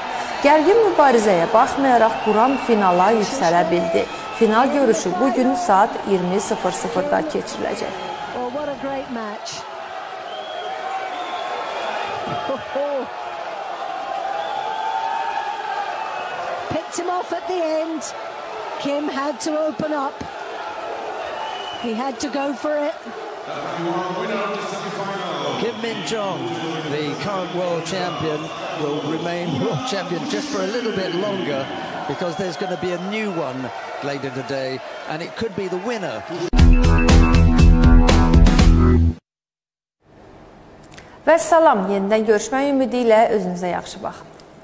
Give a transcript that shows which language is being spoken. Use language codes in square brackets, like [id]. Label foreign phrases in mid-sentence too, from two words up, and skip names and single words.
[az] Gərgin mübarizəyə baxmayaraq Quram finala yüksələ bildi. Final görüşü bugün saat 20:00-da keçiriləcək. [en] a great match. Picked him off at the end. Kim had to open up. He had to go for it. Kim Min-jong, the current world champion, will remain world champion just for a little bit longer, because there's going to be a new one later today, and it could be the winner. [az] Və salam, yenidən görüşmək ümidi ilə özünüzə yaxşı baxın.